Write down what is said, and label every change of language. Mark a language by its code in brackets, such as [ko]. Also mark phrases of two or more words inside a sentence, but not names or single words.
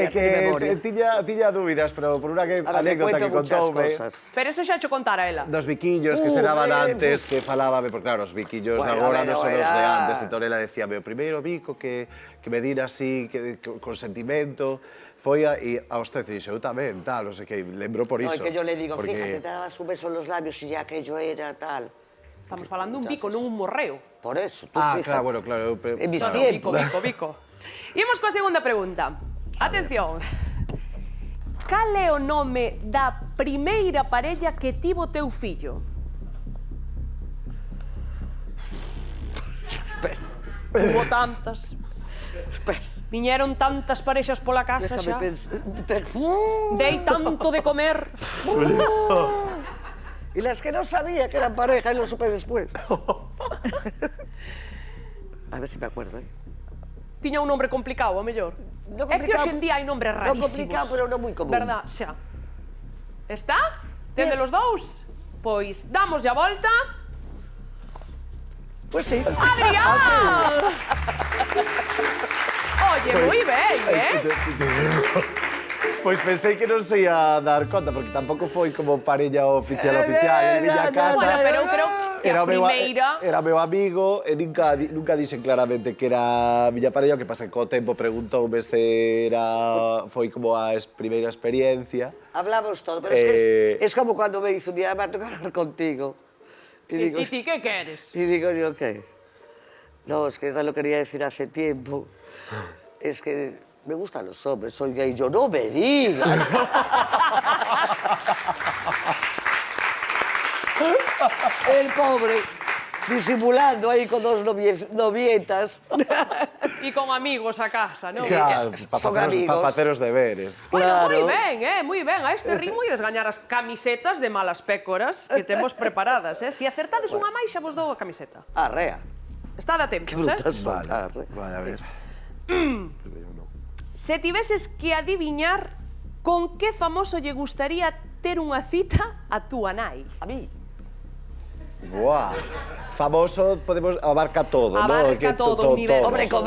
[gl] É que tiña dúbidas, pero por unha anécdota que contoume Pero eso xa cho contara ela. dos biquiños que se daban antes, que falábame, porque claro, os biquiños de Bueno, agora pero non son os de era- antes, entón ela decía, o primeiro bico que me dira así, con sentimento, foi aos 13, e dixo, eu tamén, tal, non sei que, lembro por No, iso. [es] es que yo le digo, porque- fíjate, te dabas un beso en los labios y ya aquello era tal. [gl] Estamos falando un bico, non un morreo. [es] Por eso, tú Ah, fíjate. claro, claro. En mis No, tiempos. [gl] bico. Imos coa segunda pregunta. Atención. Cal é o nome da primeira parella que tivo teu fillo? Espera, [es] Hubo tantas. espera. [gl] Viñeron tantas parexas pola casa [es] Déjame [gl] xa. [es] pensar. [gl] Dei tanto de comer. [es] Y las que no sabía que eran pareja y lo supe después. A ver si me acuerdo, ¿eh? [gl] Tiña un nombre complicado, a mellor. No É que complicado. hoxe en día hai nombres No rarísimos. complicado, pero non moi común. Verdad, xa. Está? Tende [en] Yes. [gl] los dous? Pois damoslle a volta. [es] Pues sí. [gl] ¡Adrián! Oye, moi ben, Pois pensei que non se ia dar conta, porque tampouco foi como parella oficial, en miña casa. Bueno, pero eu creo que a primeira... Era meu amigo e nunca dixen claramente que era a miña parella, o que pasa que co tempo preguntoume se foi como a primeira experiencia. [es] Hablamos todo, pero es que es como cuando me dice un día, me va a tocar hablar contigo. ¿Y ti qué quieres? Y digo yo, ¿qué? No, es que ya lo quería decir hace tiempo. Es que me gustan los hombres, soy gay. Yo, no me digas. El pobre, disimulando ahí con dos novietas. Y con amigos a casa, [gl] non? Claro, Son para amigos. facer os deberes. Bueno, Claro. moi ben. A este ritmo ides gañar as camisetas de malas pécoras que temos preparadas, Se acertades unha máis, xa vos dou a camiseta. Arrea. Está a tempo, [es] Qué brutas son. [gl] Vale, Arre. vale, a ver. Se tiveses que adiviñar con que famoso lle gustaría ter unha cita a túa nai. [es] A mí. Buah. Famoso, podemos abarca todo, ¿no? [gl] Abarca todo, universo. [es] Hombre, con más de uno. Hombre, [gl] Home, claro, tamén eu, como filla, te- tamén eu.